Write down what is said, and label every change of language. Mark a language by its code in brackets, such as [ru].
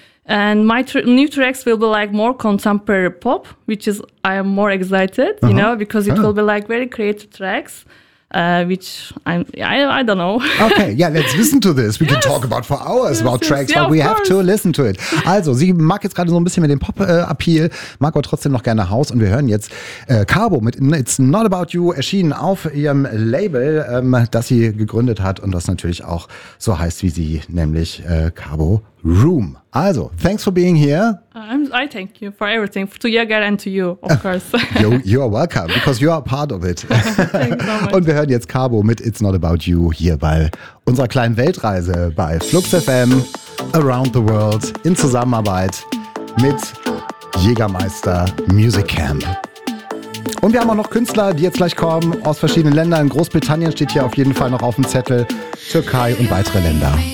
[en] And my new tracks will be like more contemporary pop, which is I am more excited, uh-huh. you know, because it will be like very creative tracks. I don't know. Okay, yeah, let's listen to this. We can talk about for hours about tracks, but we have to listen to it. [de] Also, sie mag jetzt gerade so ein bisschen mit dem Pop-Appeal, mag aber trotzdem noch gerne House und wir hören jetzt Carbo mit It's Not About You erschienen auf ihrem Label, das sie gegründet hat und das natürlich auch so heißt wie sie, nämlich Carbo Room. [en] Also, thanks for being here. I thank you for everything, to Jäger and to you, of course. You are welcome, because you are part of it. Thank you so much. [de] Und wir hören jetzt Carbo mit It's Not About You hier bei unserer kleinen Weltreise bei Flux FM Around the World in Zusammenarbeit mit Jägermeister Music Camp. Und wir haben auch noch Künstler, die jetzt gleich kommen aus verschiedenen Ländern. Großbritannien steht hier auf jeden Fall noch auf dem Zettel, Türkei und weitere Länder.